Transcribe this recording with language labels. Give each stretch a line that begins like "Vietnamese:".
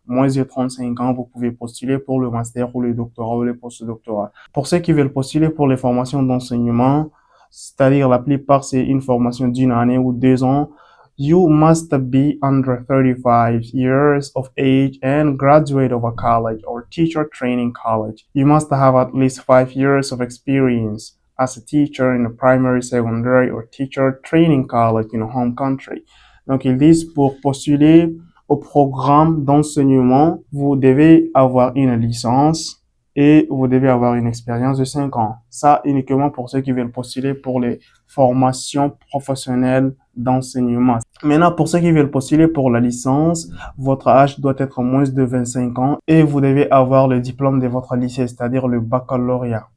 French: Moins de 35 ans, vous pouvez postuler pour le master ou le doctorat ou le post-doctorat. Pour ceux qui veulent postuler pour les formations d'enseignement, c'est-à-dire la plupart, c'est une formation d'une année ou 2 ans,
English: you must be under 35 years of age and graduate of a college or teacher training college. You must have at least 5 years of experience as a teacher in a primary, secondary, or teacher training college in a home country.
French: Donc, ils disent pour postuler au programme d'enseignement, vous devez avoir une licence et vous devez avoir une expérience de 5 ans. Ça, uniquement pour ceux qui veulent postuler pour les formations professionnelles d'enseignement. Maintenant, pour ceux qui veulent postuler pour la licence, votre âge doit être moins de 25 ans et vous devez avoir le diplôme de votre lycée, c'est-à-dire le baccalauréat.